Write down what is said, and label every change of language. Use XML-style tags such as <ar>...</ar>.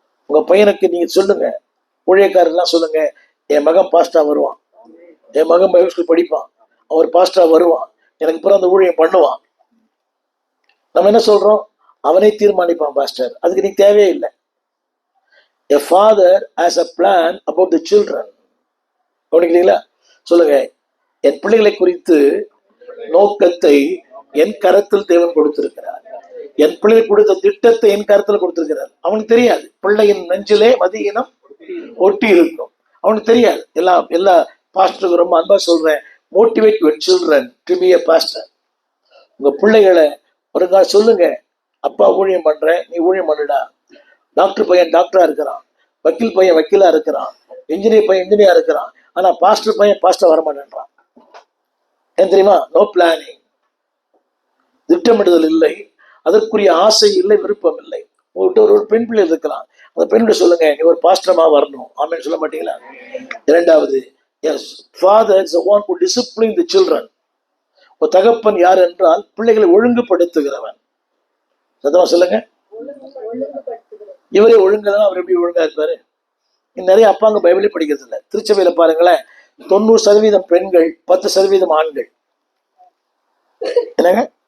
<ta>உங்க பையனுக்கு நீங்க சொல்லுங்க, ஊழியக்காரெல்லாம் சொல்லுங்க, என் மகன் பாஸ்டா வருவான், என் மகன் பைபிள் ஸ்கூல் படிப்பான், அவர் பாஸ்டா வருவான், எனக்கு பிறகு அந்த ஊழியம் பண்ணுவான். நம்ம என்ன சொல்றோம், அவனே தீர்மானிப்பான் பாஸ்டர், அதுக்கு நீங்க தேவையே இல்லை.</ta> <en>A father has a plan about the children.</en> <ta>கவனிக்கிறீங்களா? சொல்லுங்க, என் பிள்ளைகளை குறித்து நோக்கத்தை என் கரத்தில் தேவன் கொடுத்திருக்கிறார். என் பிள்ளை கொடுத்த திட்டத்தை என் கருத்துல கொடுத்திருக்கிறார். அவனுக்கு தெரியாது, பிள்ளையின் நெஞ்சிலே மதியினம் ஒட்டி இருக்கும். அவனுக்கு தெரியாது. எல்லா பாஸ்டருக்கு ரொம்ப அன்பா சொல்றேன்,</ta> <en>Motivate your children to be a pastor.</en> <ta>உங்க பிள்ளைகளை ஒரு நாள் சொல்லுங்க, அப்பா ஊழியம் பண்றேன், நீ ஊழியம் பண்ணுடா. டாக்டர் பையன் டாக்டரா இருக்கிறான், வக்கீல் பையன் வக்கீலா இருக்கிறான், இன்ஜினியர் பையன் இன்ஜினியரா இருக்கிறான், ஆனா பாஸ்டர் பையன் பாஸ்டர் வரமாட்டேன்றான். ஏன் தெரியுமா?</ta> <en>No planning.</en> <ta>திட்டமிடுதல் இல்லை, அதற்குரிய ஆசை இல்லை, விருப்பம் இல்லை. ஒரு பெண் பிள்ளை இருக்கலாம், அந்த பெண் சொல்லுங்க, நீ ஒரு பாஸ்டரமா வரணும், ஆமென் சொல்ல மாட்டீங்களா? இரண்டாவது,</ta> <en>Yes, father is the one who discipline the children.</en> <ta>ஒரு தகப்பன் யார் என்றால் பிள்ளைகளை ஒழுங்குபடுத்துகிறவன். சத்தமா சொல்லுங்க. இவரே ஒழுங்குதான், அவர் எப்படி ஒழுங்கா இருப்பாரு? நிறைய அப்பாங்க பைபிளே படிக்கிறது இல்லை. திருச்சபையில பாருங்களேன், 90% பெண்கள், 10% ஆண்கள். என்னங்க?</ta>